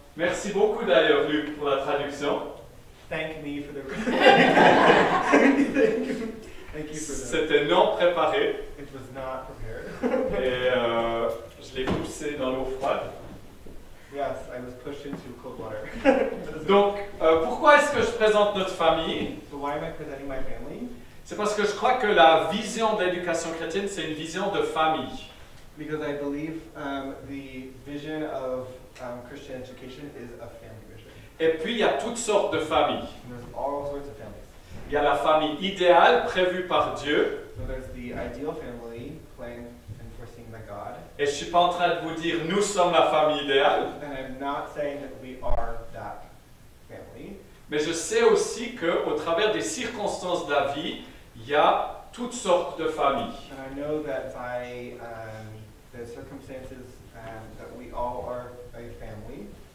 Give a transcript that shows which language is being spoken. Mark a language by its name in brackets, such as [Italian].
[French] Merci beaucoup d'ailleurs, Luc, pour la traduction. [English] Thank me for the. Thank you for that. [French] C'était non préparé [English] It was not prepared. [French] et je l'ai poussé dans l'eau froide. [English] Yes, I was pushed into cold water. [French] Donc, pourquoi est-ce que je présente notre famille? [English] So why am I presenting my family? [French] C'est parce que je crois que la vision de l'éducation chrétienne, c'est une vision de famille. [English] Because I believe the vision of Christian education is a family vision. [French] Et puis, il y a toutes sortes de familles. [English] And there's all sorts of families. [French] Il y a la famille idéale prévue par Dieu. [English] So there's the ideal family planned and foreseen by God. [French] Et je ne suis pas en train de vous dire nous sommes la famille idéale. [English] And I'm not saying that we are that family. [French] Mais je sais aussi qu'au travers des circonstances de la vie, il y a toutes sortes de familles. [English] And I know that by the circumstances that we all are a family.